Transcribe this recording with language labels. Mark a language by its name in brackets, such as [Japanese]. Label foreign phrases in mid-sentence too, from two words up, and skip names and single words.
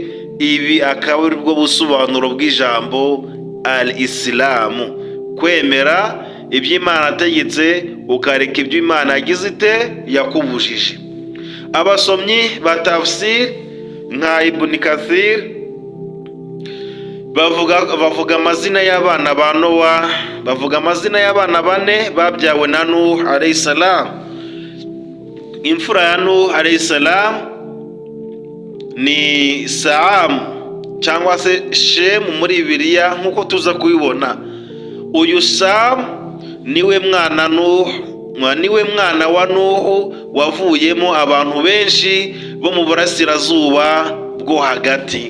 [Kinyarwanda] Ibi akaba ari bwo busobanuro bw'ijambo al-Isilamu, kwemera ibyo Imana ategetse ukareka ibyo Imana yagize yakubujije. Abasomyi ba tafsir nka Ibn Kathir bavuga amazina y'abana ba Nowa, bavuga amazina y'abana 4 babyawe na Nuh [Arabic] عليه السلام. [Kinyarwanda] imfura ya Nuh [Arabic] عليه السلام [Kinyarwanda] ni Sam cyangwa se Shem muri Bibiliya nk'uko tuza kubibona. Uyu Sam niwe mwana wa Nuh wavuyemo abantu benshi bo mu burasirazuba bwo hagati.